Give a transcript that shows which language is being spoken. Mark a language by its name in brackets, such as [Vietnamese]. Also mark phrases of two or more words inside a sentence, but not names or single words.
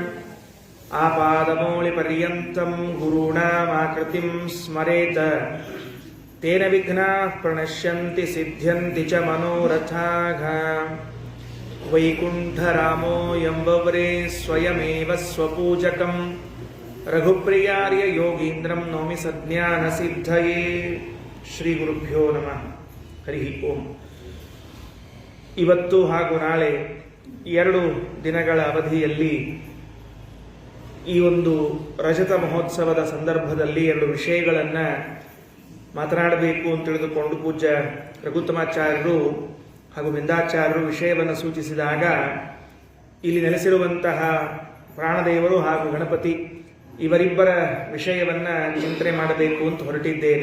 [Sanskrit] ಆಪಾದಮೌಳಿಪರ್ಯಂತಂ ಗುರುಣಾಮಾಕೃತಿಂ ಸ್ಮರೇತ ತೇನ ವಿಘ್ನಾಃ ಪ್ರಣಶ್ಯಂತಿ ಸಿದ್ಧ್ಯಂತಿ ಚ ಮನೋರಥಾಃ ವೈಕುಂಠರಾಮೋ ಎಂಬವರೇ ಸ್ವಯಮೇವ ಸ್ವಪೂಜಕಂ ರಘುಪ್ರಿಯಾರ್ಯ ಯೋಗೀಂದ್ರಂ ನೌಮಿ ಸಜ್ಞಾನಸಿದ್ಧಯೇ. ಶ್ರೀ ಗುರುಭ್ಯೋ ನಮಃ. ಹರಿ ಓಂ. [Kannada] ಇವತ್ತು ಹಾಗೂ ನಾಳೆ 2 ದಿನಗಳ ಅವಧಿಯಲ್ಲಿ ಈ ಒಂದು ರಜತ ಮಹೋತ್ಸವದ ಸಂದರ್ಭದಲ್ಲಿ 2 ವಿಷಯಗಳನ್ನು ಮಾತನಾಡಬೇಕು ಅಂತ ತಿಳಿದುಕೊಂಡು ಪೂಜ್ಯ ರಘುತ್ತಮಾಚಾರ್ಯರು ಹಾಗೂ ಬಿಂದಾಚಾರ್ಯರು ವಿಷಯವನ್ನು ಸೂಚಿಸಿದಾಗ ಇಲ್ಲಿ ನೆಲೆಸಿರುವಂತಹ ಪ್ರಾಣದೇವರು ಹಾಗೂ ಗಣಪತಿ ಇವರಿಬ್ಬರ ವಿಷಯವನ್ನು ಚಿಂತನೆ ಮಾಡಬೇಕು ಅಂತ ಹೊರಟಿದ್ದೇನೆ.